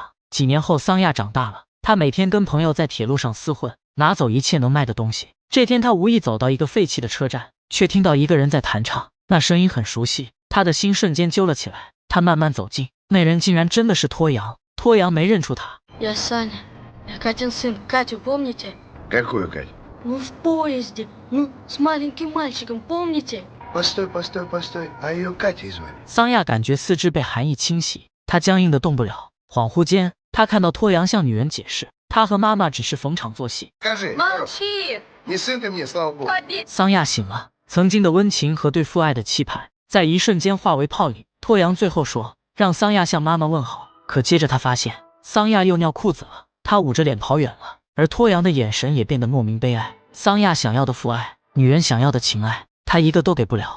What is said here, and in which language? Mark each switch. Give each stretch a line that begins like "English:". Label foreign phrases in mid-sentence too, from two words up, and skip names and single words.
Chinese: 几年后，桑亚长大了，他每天跟朋友在铁路上厮混，拿走一切能卖的东西。这天，他无意走到一个废弃的车站，却听到一个人在弹唱，那声音很熟悉，他的心瞬间揪了起来。他慢慢走近，那人竟然真的是托扬。托扬没认出他。
Russian: Я Саня. Я Катин сын. Катю помните? Какую, Кать? Ну, в поезде. Ну, с маленьким мальчиком, помните? Постой. А ее Катей звали?
Chinese: 桑亚感觉四肢被寒意侵袭，他僵硬的动不了。恍惚间，他看到托扬向女人解释，他和妈妈只是逢场作戏。
Russian: Скажи, Молчи! не сын ты мне, слава богу. Ходи!
Chinese: 桑亚醒了，曾经的温情和对父爱的期盼，在一瞬间化为泡影。托扬最后说，让桑亚向妈妈问好。可接着他发现，桑亚又尿裤子了，他捂着脸跑远了，而托扬的眼神也变得莫名悲哀。桑亚想要的父爱，女人想要的情爱，他一个都给不了。